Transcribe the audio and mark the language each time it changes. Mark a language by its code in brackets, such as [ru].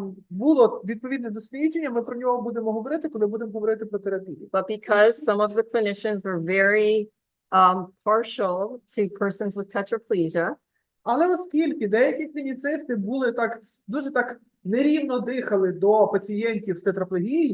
[uk] Було відповідне дослідження, ми про нього будемо говорити, коли будемо говорити про терапію. [en] But because some of the clinicians were very partial to persons with tetraplegia, [uk] Але оскільки деякі клініцисти були дуже нерівно дихали до пацієнтів з тетраплегією,